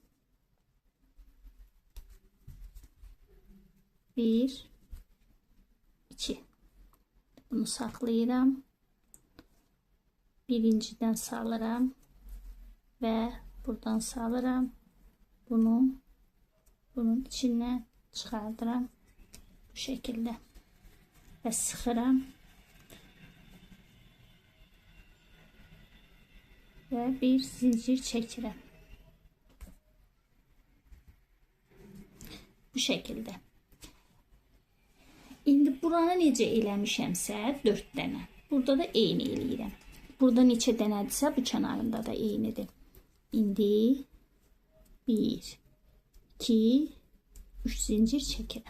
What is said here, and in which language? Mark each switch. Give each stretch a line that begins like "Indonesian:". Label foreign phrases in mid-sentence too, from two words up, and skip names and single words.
Azerbaijani: 1, 2. Bunu saxlayıram. Birinciden salıram ve buradan salıram. Bunu bunun içindən çıxardıram bu şekilde ve sıxıram ve bir zincir çəkirəm bu şekilde. İndi buranı necə eləmişəmsə 4 dənə. Burada da eyni eləyirəm. Burada neçə dənədirsə bu kənarında da eynidir. İndi 1, 2, 3 zincir çəkirəm.